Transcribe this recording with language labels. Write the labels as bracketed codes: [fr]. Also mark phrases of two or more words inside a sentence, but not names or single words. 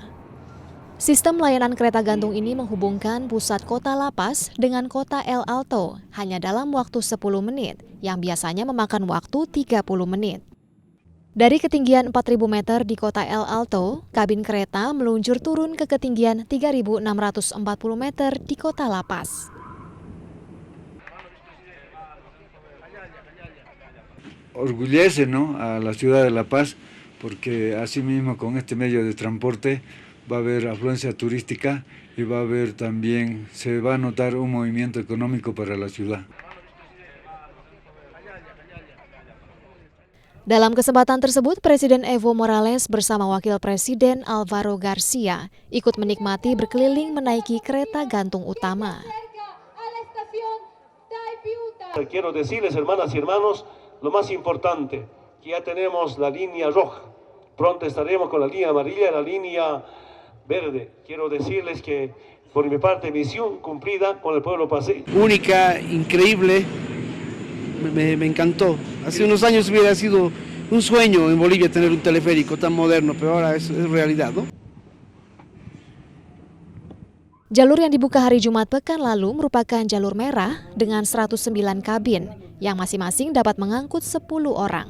[id] Sistem layanan kereta gantung ini menghubungkan pusat kota lapas dengan kota El Alto hanya dalam waktu 10 menit, yang biasanya memakan waktu 30 menit. Dari ketinggian 4.000 meter di kota El Alto, kabin kereta meluncur turun ke ketinggian 3.640 meter di kota lapas. [es] Orgullece, ¿no?, a la ciudad de La Paz, porque asimismo con este medio de transporte va a haber afluencia turística y va a haber también, se va a notar un movimiento económico para la ciudad. [id] Dalam kesempatan tersebut, Presiden Evo Morales bersama Wakil Presiden Alvaro Garcia ikut menikmati berkeliling menaiki kereta gantung utama. [es] Quiero decirles, hermanas y hermanos, lo más importante, que ya tenemos la línea roja. Pronto estaremos con la línea amarilla y la línea verde. Quiero decirles que, por mi parte, misión cumplida con el pueblo paceño. Única, increíble, me encantó. Hace unos años hubiera sido un sueño en Bolivia tener un teleférico tan moderno, pero ahora es realidad, ¿no? [id] Jalur yang dibuka hari Jumat pekan lalu merupakan jalur merah dengan 109 kabin yang masing-masing dapat mengangkut 10 orang.